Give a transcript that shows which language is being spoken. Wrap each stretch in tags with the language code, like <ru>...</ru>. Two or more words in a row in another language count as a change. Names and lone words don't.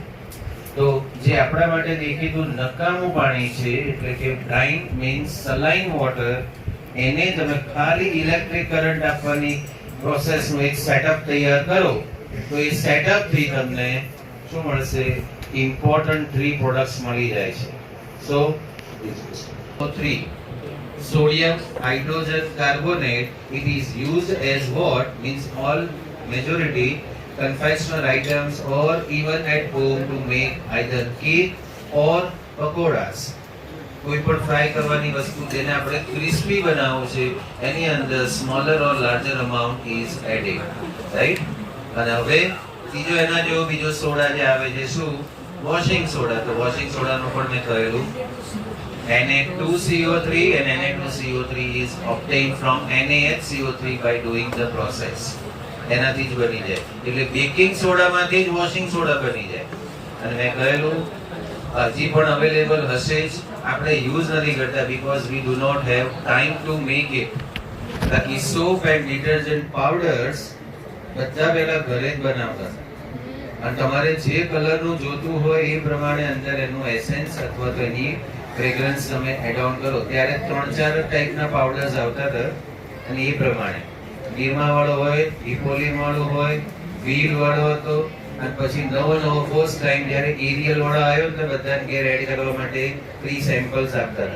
<gu>તો જે આપણા માટે દેખીતું નકામું પાણી છે, એટલે કે</gu> <en>brine means saline water,</en> <gu>એને તમે ખાલી</gu> <en>electric current</en> <gu>આપવાની પ્રોસેસનું એક સેટઅપ તૈયાર કરો તો એ સેટઅપ થી તમને શું મળશે?</gu> <en>important 3 products</en> <gu>મળી જાય છે.</gu> <en>So 3 sodium hydrogen carbonate, it is used as what? Means all majority confectionery items or even at home to make either cake or pakoras.</en> <gu>કોઈ પણ ફ્રાય કરવાની વસ્તુ જેને આપણે ક્રિસ્પી બનાવવું છે એની અંદર</gu> <en>smaller or larger amount is added,</en> <gu>રાઈટ? અને હવે ત્રીજો એના જેવો બીજો સોડા જે આવે છે શું?</gu> <en>washing soda.</en> <gu>તો વોશિંગ સોડાનું પણ મેં કહેલું</gu> <en>Na2CO3 and Na2CO3 is obtained from NaHCO3 by doing the process.</en> <gu>એનાથી જ બની જાય. એટલે બેકિંગ સોડામાંથી જ વોશિંગ સોડા બની જાય. અને મેં કહેલું હજી પણ અવેલેબલ હશે જ, આપણે યુઝ નથી કરતા</gu> <en>because we do not have time to make it.</en> <gu>બાકી</gu> <en>soap and detergent powders</en> <gu>બધા પહેલા ઘરે જ બનાવતા અને તમારે જે કલરનું જોતું હોય એ પ્રમાણે અંદર એનું એસેન્સ અથવા તો એની ફ્રેગ્રન્સ તમે</gu> <en>add on</en> <gu>કરો. ત્યારે 3-4 ટાઈપના પાવડર્સ આવતા હતા અને એ પ્રમાણે નિરમા વાળો હોય, ઇપોલિન વાળો હોય, વ્હીલ વાળો હતો અને પછી નવો</gu> <en>first time</en> <gu>જ્યારે એરિયલ વાળો આવ્યો તો બધાને ઘેર એડ કરવા માટે</gu> <en>free samples</en> <gu>આપતા હતા.</gu>